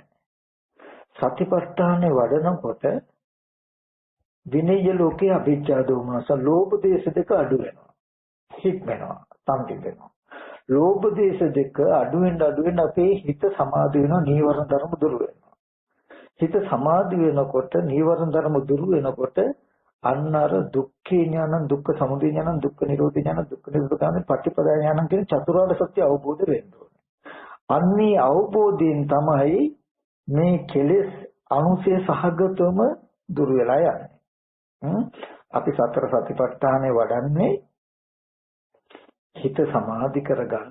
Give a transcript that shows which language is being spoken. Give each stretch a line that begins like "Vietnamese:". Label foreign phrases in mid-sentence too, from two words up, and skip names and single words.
Sinhala: සතිපට්ඨානෙ වඩනකොට විනය ලෝකේ අභිජ්ජා දෝමනස ලෝභ දේශ දෙක අඩු වෙනවා. හිත් වෙනවා, සම්පිත වෙනවා. ලෝභ දේශ දෙක අඩු වෙන අපේ හිත සමාධි වෙනවා, නීවරණ ධර්ම දුරු වෙනවා. හිත සමාධි වෙනකොට, නීවරණ ධර්ම දුරු වෙනකොට අන්න අර
Pali: දුක්ඛේ ඥානං දුක්ඛ සමුදය ඥානං දුක්ඛ නිරෝධ ඥානං දුක්ඛ නිරෝධ ඥානං පටිපදා ඥානං
Sinhala: කියන චතුරාර්ය සත්‍ය අවබෝධ වෙන්න ඕනේ. අන්නේ අවබෝධයෙන් තමයි මේ කෙලෙස් අනුසය සහගතවම දුර වෙලා යන්නේ. අපි සතර සතිපට්ඨානේ වඩන්නේ හිත සමාධි කරගන්න.